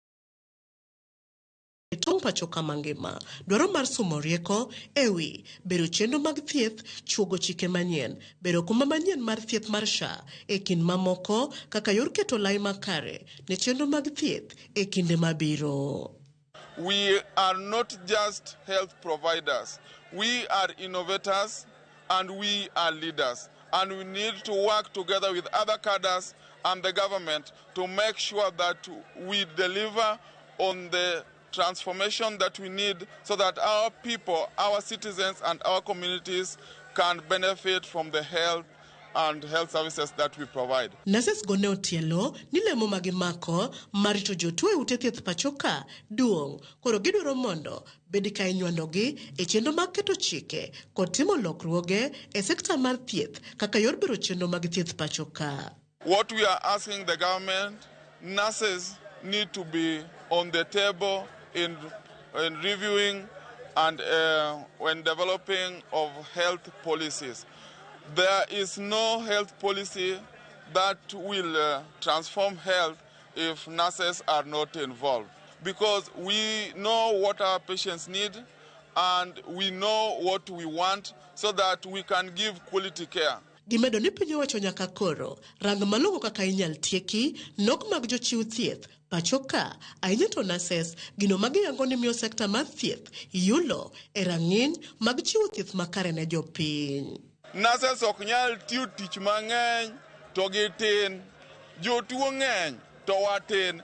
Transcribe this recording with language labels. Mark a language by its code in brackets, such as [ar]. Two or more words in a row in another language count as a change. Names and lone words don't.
[luo] tong' pachoka mangima dwaro mar somo rieko ewi bero chenro mag thieth, chuogo chike manyien, bero kuma manyien mar thieth mar SHA e kind mamoko kaka yor keto lai makare ne chenro mag thieth e kinde mabiro. [en] We are not just health providers. We are innovators and we are leaders. And we need to work together with other cadres and the government to make sure that we deliver on the transformation that we need so that our people, our citizens and our communities can benefit from the health and health services that we provide. [luo] Nases gone otielo ni lemo magimako marito jotuo e ute thieth pachoka duong' koro gidwaro mondo bedi ka inywandogi e chenro mag keto chike kod timo lokruoge e sekta mar thieth kaka yor bero chenro mag thieth pachoka. [en] What we are asking the government, nurses need to be on the table in reviewing and when developing of health policies. There is no health policy that will transform health if nurses are not involved, because we know what our patients need and we know what we want so that we can give quality care. [luo] Gimedo ni piny owacho nyaka koro rang malong'o kaka inyal tieki nok mag jochiw thieth pachoka ahinya to nases gino magiyango ni miyo sekta mar thieth yulo e rang'iny mag chiwo thieth makare ne jopiny. Nurses ok nyal tiyo tich mang'eny to gitin, jotuo ng'eny to watin.